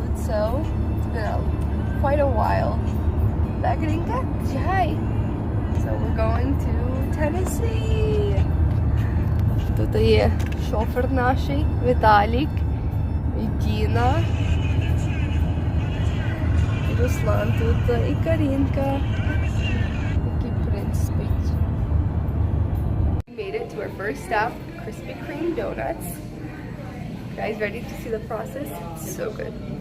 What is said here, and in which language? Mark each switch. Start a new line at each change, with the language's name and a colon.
English: so it's been quite a while. Bagrinka Jai. So we're going to Tennessee.
Ukrainian: Тут є шофер наш, Віталік, і Діна, і Руслан тут, і Карінка, який принц спить.
English: We made it to our first stop, Krispy Creme donuts. Guys, ready to see the process? It's so good.